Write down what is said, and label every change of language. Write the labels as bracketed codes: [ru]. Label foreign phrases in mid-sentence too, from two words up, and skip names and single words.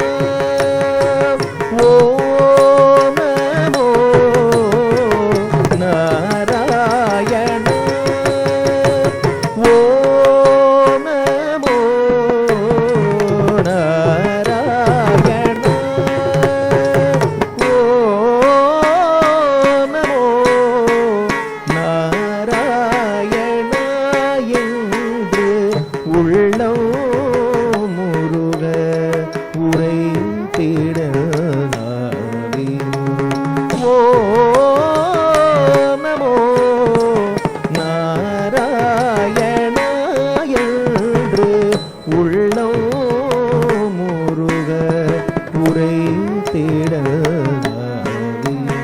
[te] ఓం నమో నారాయణ ఓం నమో నారాయణ ఓం నమో [ta] நாராயண என்று உள்ளம் முருக உரை தேடலாவே. ஓம் நமோ நாராயண என்று உள்ளம் முருக உரை தேடலாவே.